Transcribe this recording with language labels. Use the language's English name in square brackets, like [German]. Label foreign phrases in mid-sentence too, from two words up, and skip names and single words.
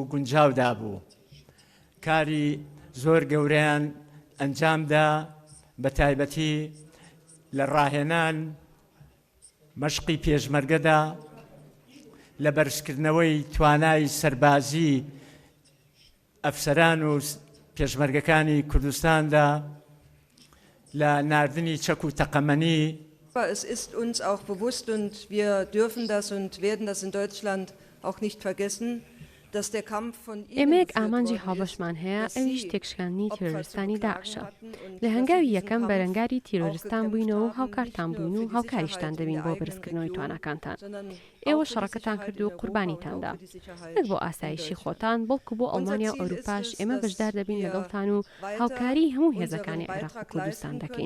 [Central Kurdish] گونجاودا بوو، کاری زۆر گەورەیان ئەنجامدا، بە تایبەتی لە ڕاهێنان مەشقی پێشمەرگەدا، لە بەرزکردنەوەی توانای سەربازی ئەفسەران و پێشمەرگەکانی کوردستاندا، لە ناردنی چەک و تەقەمەنی. [German] Es ist uns auch bewusst und wir dürfen das und werden das in Deutschland auch nicht vergessen, dass der Kampf von [Central Kurdish] ئێمەیەک ئامانجی هاوبەشمان هەیە، ئەویش تێکشکاندنی تیرۆریستانی داعشە. لە هەنگاوی یەکەم بەرەنگاری تیرۆریستان بووینەوە و هاوکارتان بووین و هاوکاریشتان دەبین بۆ بەرزکردنەوەی تواناکانتان. ئێوە شەڕەکەتان کرد و قوربانیتاندا، نەک بۆ ئاسایشی خۆتان، بەڵکو بۆ ئەڵمانیا و ئەوروپاش ئێمە بەشدار دەبین لەگەڵتان و هاوکاری هەموو هێزەکانی عێراق و کوردستان دەکەین.